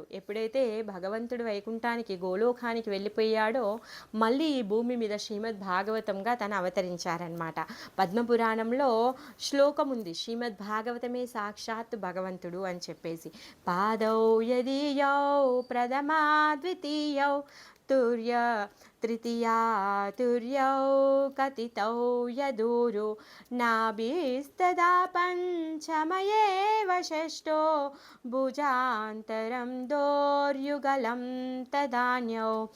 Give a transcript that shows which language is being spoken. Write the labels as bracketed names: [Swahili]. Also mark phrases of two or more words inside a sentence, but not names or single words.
[Telugu] ఎప్పుడైతే భగవంతుడు వైకుంఠానికి గోలోకానికి వెళ్ళిపోయాడో మళ్ళీ ఈ భూమి మీద శ్రీమద్ భాగవతంగా తను అవతరించారనమాట. పద్మపురాణంలో శ్లోకం ఉంది, శ్రీమద్ భాగవతమే సాక్షాత్ భగవంతుడు అని చెప్పేసి. [Sanskrit] పాదౌ యదీయౌ ప్రథమా ద్వితీయౌ तुर्य तृतीया तुर्यौ कथितौ यदूरु नाभिस्तदा पञ्चमयेव षष्ठो भुजान्तरं दोर्युगलं तदान्यौ